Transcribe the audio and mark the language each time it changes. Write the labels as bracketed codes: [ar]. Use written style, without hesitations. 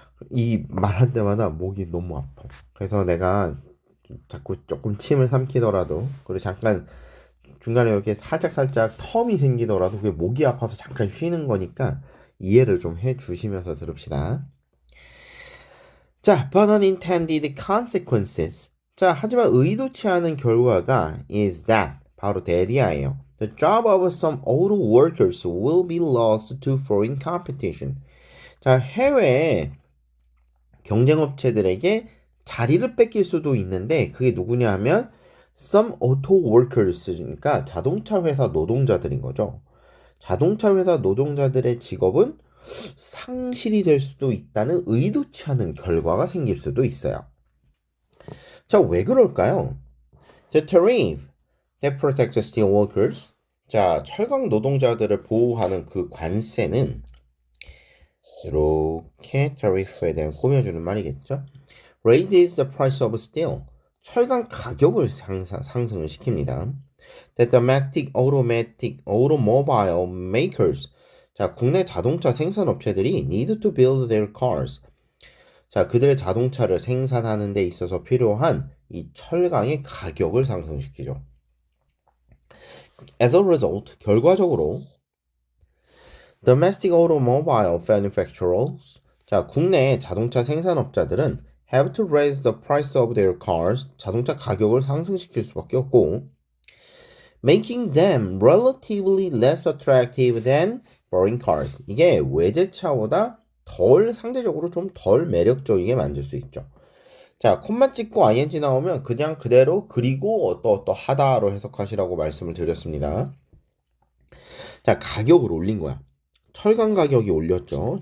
[ko] 이 말할 때마다 목이 너무 아파. 그래서 내가 자꾸 조금 침을 삼키더라도 그리고 잠깐 중간에 이렇게 살짝 텀이 생기더라도 그게 목이 아파서 잠깐 쉬는 거니까 이해를 좀 해주시면서 들읍시다. [en] 자, but unintended consequences. [ko] 자, 하지만 의도치 않은 결과가 [en] is that [ko] 바로 대디아예요. [en] The job of some auto workers will be lost to foreign competition. [ko] 자, 해외 경쟁업체들에게 자리를 뺏길 수도 있는데 그게 누구냐 하면 [en] some auto workers [ko] 그러니까 자동차 회사 노동자들인 거죠. 자동차 회사 노동자들의 직업은 상실이 될 수도 있다는 의도치 않은 결과가 생길 수도 있어요. 자, 왜 그럴까요? [en] The tariff that protects steel workers. [ko] 자, 철강 노동자들을 보호하는 그 관세는 이렇게 tariff에 대한 꾸며주는 말이겠죠. [en] Raises the price of steel. [ko] 철강 가격을 상승을 시킵니다. [en] The domestic automobile makers. [ko] 자, 국내 자동차 생산 업체들이 [en] need to build their cars. [ko] 자, 그들의 자동차를 생산하는 데 있어서 필요한 이 철강의 가격을 상승시키죠. [en] As a result, [ko] 결과적으로 [en] domestic automobile manufacturers, [ko] 자, 국내 자동차 생산업자들은 [en] have to raise the price of their cars, [ko] 자동차 가격을 상승시킬 수밖에 없고 [en] making them relatively less attractive than foreign cars. [ko] 이게 외제차보다 상대적으로 좀 덜 매력적이게 만들 수 있죠. 자, 콤마 찍고 ing 나오면 그냥 그대로 그리고 어떠하다로 해석하시라고 말씀을 드렸습니다. 자, 가격을 올린 거야. 철강 가격이 올렸죠.